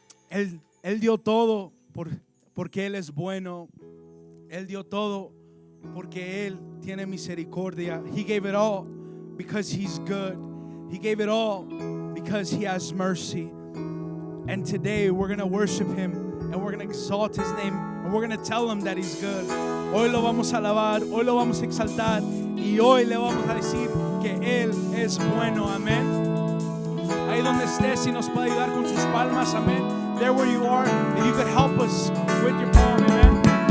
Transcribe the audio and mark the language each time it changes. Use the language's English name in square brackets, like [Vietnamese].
[Spanish] Él dio todo porque Él es bueno. Él dio todo porque Él tiene misericordia. [English] He gave it all because He's good. He gave it all because He has mercy. And today we're going to worship Him and we're going to exalt His name and we're going to tell Him that He's good. [Spanish] Hoy lo vamos a alabar, hoy lo vamos a exaltar y hoy le vamos a decir que Él es bueno, amén. Ahí donde estés, si nos puede ayudar con sus palmas, amén. [English] There where you are, if you could help us with your palm, amen.